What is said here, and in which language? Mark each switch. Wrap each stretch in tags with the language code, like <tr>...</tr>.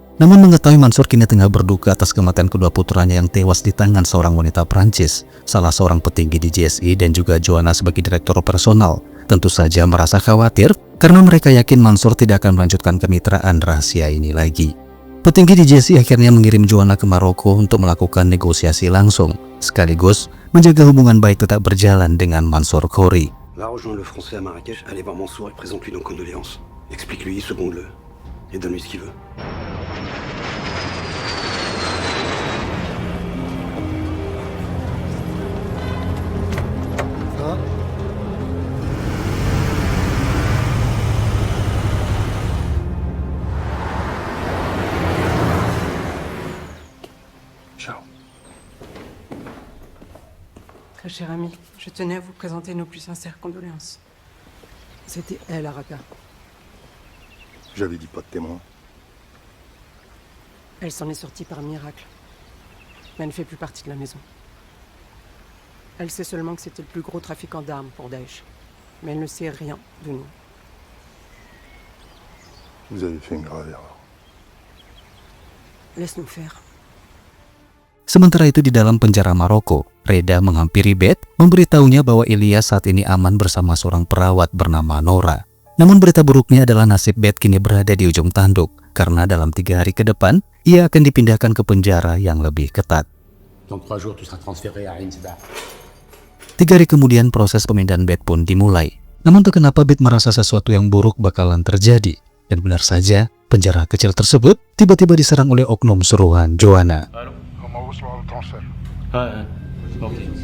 <id>Namun mengetahui Mansour kini tengah berduka atas kematian kedua putranya yang tewas di tangan seorang wanita Prancis, salah seorang petinggi DGSI dan juga Joanna sebagai direktur operasional, tentu saja merasa khawatir karena mereka yakin Mansour tidak akan melanjutkan kemitraan rahasia ini lagi. Petinggi DGSI akhirnya mengirim Joanna ke Maroko untuk melakukan negosiasi langsung. sekaligus menjaga hubungan baik tetap berjalan dengan Mansour Khoury.</id> <fr>Va rejoindre le français à Marrakech, allez voir Mansour et présente-lui nos condoléances. Explique-lui, seconde-le, et donne-lui ce qu'il veut. Ciao. Très cher ami, je tenais à vous présenter nos plus sincères condoléances. C'était elle, Araka. J'avais dit pas de témoin. Elle s'en est sortie par miracle. Mais elle ne fait plus partie de la maison. Elle sait seulement que c'était le plus gros trafiquant d'armes pour Daesh. Mais elle ne sait rien de nous. Vous avez fait une grave erreur. Laisse-nous faire.</fr> <id>Sementara itu di dalam penjara Maroko, Reda menghampiri Beth, memberitahunya bahwa Ilyas saat ini aman bersama seorang perawat bernama Nora. Namun berita buruknya adalah nasib Beth kini berada di ujung tanduk, karena dalam 3 hari ke depan, ia akan dipindahkan ke penjara yang lebih ketat.</id> <fr>Dans 3 jours, tu seras transféré à Ainsbar.</fr> <id>3 hari kemudian proses pemindahan Beth pun dimulai. Namun entah kenapa Beth merasa sesuatu yang buruk bakalan terjadi. Dan benar saja, penjara kecil tersebut tiba-tiba diserang oleh oknum suruhan Joanna.</id> <fr>Comment recevoir le transfert? Ok.</fr>